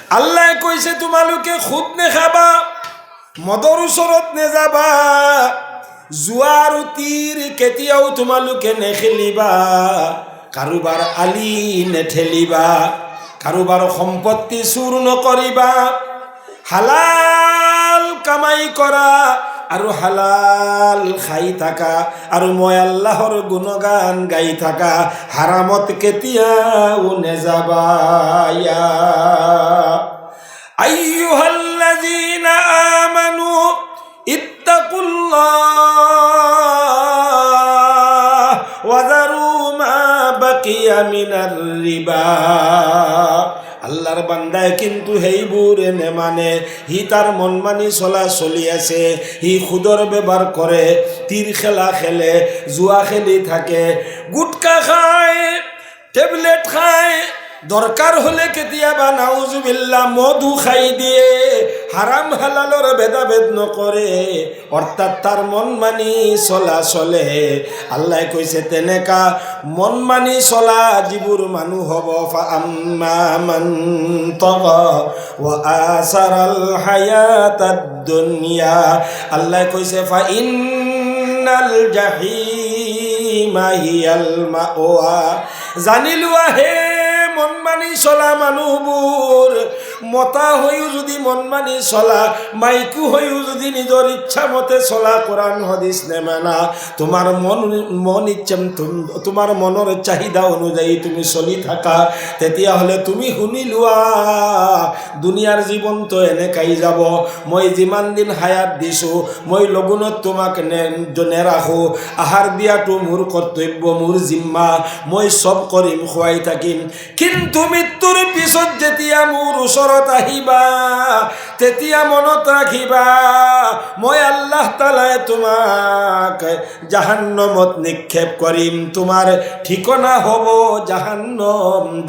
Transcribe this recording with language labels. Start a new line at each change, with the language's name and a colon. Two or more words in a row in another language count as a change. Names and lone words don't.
Assamese: আল্লাহ কইছে তোমালোকে খুদ নে খাবা, মদর ওচৰত নেযাবা, জুৱা আৰু তীৰ কেতিয়াও তোমালোকে নেখেলিবা, কাৰোবাৰ আলি নেঠেলিবা, কাৰোবাৰ সম্পত্তি চুৰ নকৰিবা, হালাল কামাই কৰা আৰু হালাল খাই থাকা, আৰু মই আল্লাহৰ গুণগান গাই থাকা, হাৰামত কেতিয়াও নেযাবা।
Arabic: أيها الذين آمنوا اتقوا الله وذروا ما بقي من الربا.
Assamese: আল্লাহর বান্দায় কিন্তু সেইবোৰে নেমানে, সি তাৰ মন মানি চলি আছে, সি সুদৰ ব্যৱহাৰ কৰে, তীৰ খেলা খেলে, জুৱা খেলি থাকে, গুটকা খায়, টেবলেট খায়, দৰকাৰ হলে কেতিয়াবা নাউজুবিল্লাহ মধু খাই দিয়ে, হাৰাম হালালৰ ভেদাভেদ নকৰে, অৰ্থাৎ তাৰ মন মানি চলে। আল্লাহ কৈছে তেনেকা মন মানি চলা যিবোৰ মানুহ হ'ব,
Arabic: فأما من طغى وآثر الحياة الدنيا,
Assamese: আল্লাহ কৈছে
Arabic: فإن الجحيم هي المأوى.
Assamese: জানিলোৱা হে মন মানি চলা মানুহবোৰ, মতা হৈও যদি মন মানি চলা, মাইকু হৈও যদি নিজৰ ইচ্ছা মতে চলা, কোরআন হাদিস নেমানা, তোমাৰ মন ইচ্ছা, তোমাৰ মনৰ চাহিদা অনুযায়ী তুমি চলি থাকা, তেতিয়াহ'লে তুমি শুনি লোৱা দুনিয়াৰ জীৱনটো এনেকাই যাব। মই যিমান দিন হায়াত দিছোঁ, মই লগুণত তোমাক নেৰাখোঁ, আহাৰ দিয়াটো মোৰ কৰ্তব্য, মোৰ জিম্মা, মই চব কৰিম, খুৱাই থাকিম, কিন্তু মৃত্যুৰ পিছত যেতিয়া মোৰ ওচৰত আহিবা, তেতিয়া মনত ৰাখিবা মই আল্লাহ তাআলাই তোমাক জাহান্নামত নিক্ষেপ কৰিম, তোমাৰ ঠিকনা হ'ব জাহান্নাম।